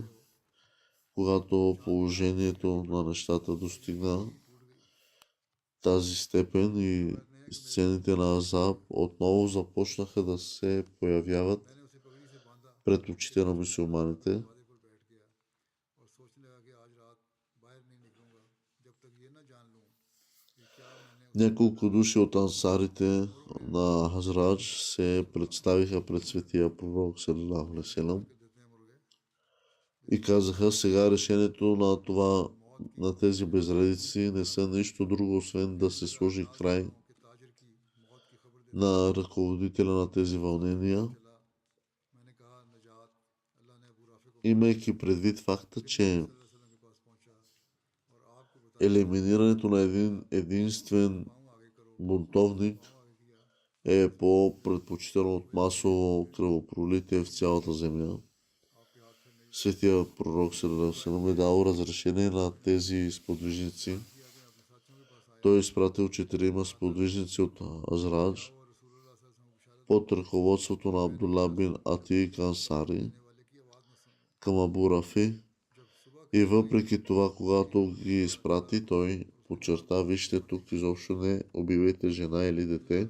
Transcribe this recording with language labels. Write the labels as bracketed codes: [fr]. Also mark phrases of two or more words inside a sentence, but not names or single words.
[bg] Когато положението на нещата достигна тази степен и сцените на Ахзаб отново започнаха да се появяват пред очите на мюсюлманите. Няколко души от ансарите на Хазрадж се представиха пред светия пророк [ar] صلى الله عليه وسلم [bg] и казаха: сега решението на тези безредици не са нищо друго, освен да се сложи край на ръководителя на тези вълнения, имайки предвид факта, че елиминирането на един единствен бунтовник е по-предпочитано от масово кръвопролитие в цялата земя. Светия пророк [ar] صلى الله عليه وسلم [bg] е дал разрешение на тези сподвижници. Той е изпратил 4 сподвижници от Азрадж под ръководството на Абдулла бин Атик Ансари към Абу Рафи И въпреки това, когато ги изпрати, той подчерта, вижте тук изобщо не убивайте жена или дете.